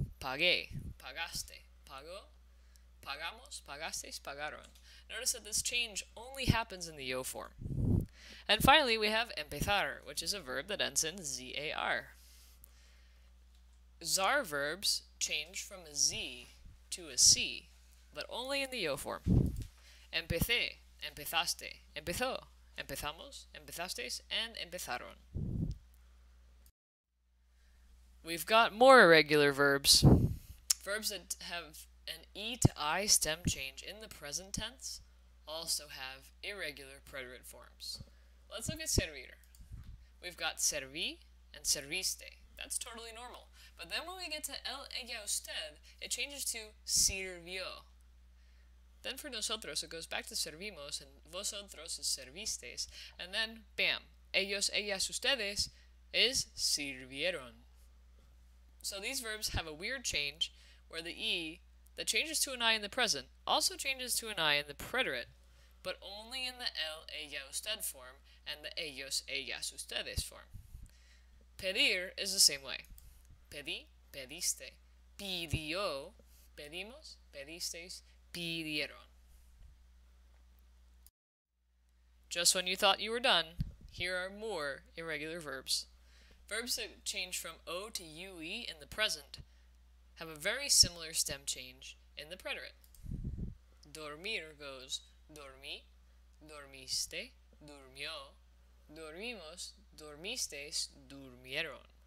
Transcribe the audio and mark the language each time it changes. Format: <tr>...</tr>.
<es>Pagué, pagaste, pagó, pagamos, pagastes, pagaron.</es> <en>Notice that this change only happens in the yo form. And finally, we have empezar, which is a verb that ends in Z-A-R. Zar verbs change from a Z to a C, but only in the yo form.</en> <es>Empecé, empezaste, empezó, empezamos, empezastes, and empezaron.</es> <en>We've got more irregular verbs. Verbs that have an E to I stem change in the present tense also have irregular preterite forms. Let's look at servir. We've got serví and serviste. That's totally normal. But then when we get to el, ella, usted, it changes to sirvió. Then for nosotros, it goes back to servimos, and vosotros is servistes, and then, bam, ellos, ellas, ustedes is sirvieron. So these verbs have a weird change, where the E that changes to an I in the present also changes to an I in the preterite, but only in the el, ella, usted form, and the ellos, ellas, ustedes form. Pedir is the same way.</en> <es>Pedí, pediste. Pidió, pedimos, pedisteis, pidieron.</es> <en>Just when you thought you were done, here are more irregular verbs. Verbs that change from O to UE in the present have a very similar stem change in the preterite.</en> <es>Dormir goes dormí, dormiste, durmió, dormimos, dormistes, durmieron.</es>